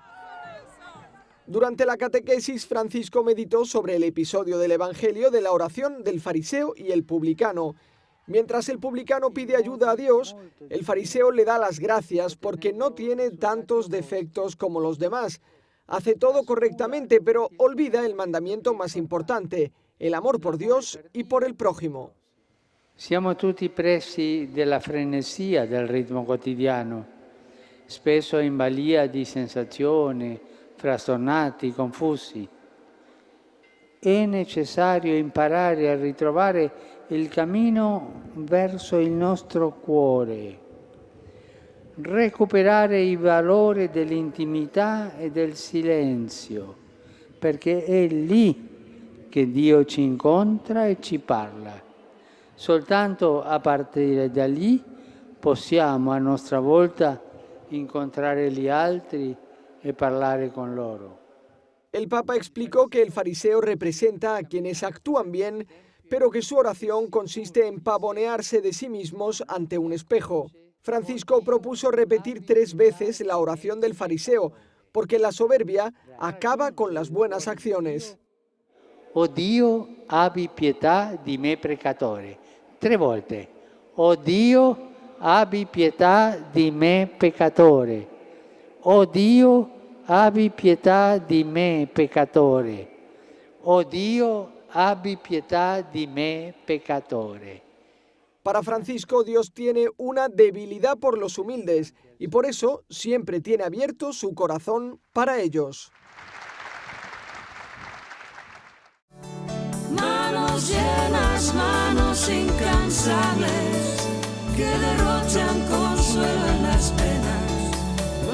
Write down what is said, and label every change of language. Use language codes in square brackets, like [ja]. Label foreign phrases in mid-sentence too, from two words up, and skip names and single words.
[es] Durante la catequesis, Francisco meditó sobre el episodio del Evangelio de la oración del fariseo y el publicano. Mientras el publicano pide ayuda a Dios, el fariseo le da las gracias porque no tiene tantos defectos como los demás. Hace todo correctamente, pero olvida el mandamiento más importante, el amor por Dios y por el prójimo. [it] Siamo tutti presi della frenesia del ritmo quotidiano, spesso in balia di sensazioni, frastornati, confusi. È necessario imparare a ritrovare il cammino verso il nostro cuore, recuperare i valori dell'intimità e del silenzio, perché è lì che Dio ci incontra e ci parla. Soltanto a partire da lì possiamo a nostra volta incontrare gli altri e parlare con loro. [es] El Papa explicó que el fariseo representa a quienes actúan bien, pero que su oración consiste en pavonearse de sí mismos ante un espejo. Francisco propuso repetir 3 veces la oración del fariseo, porque la soberbia acaba con las buenas acciones. [it] Oh Dio, abbi pietà di me peccatore. 3 volte. Oh Dio, abbi pietà di me peccatore. Oh Dio, abbi pietà di me peccatore. Oh Dio, abbi pietà di me peccatore. [es] Para Francisco, Dios tiene una debilidad por los humildes y por eso siempre tiene abierto su corazón para ellos. Manos llenas, manos incansables, que derrochan consuelo en las penas.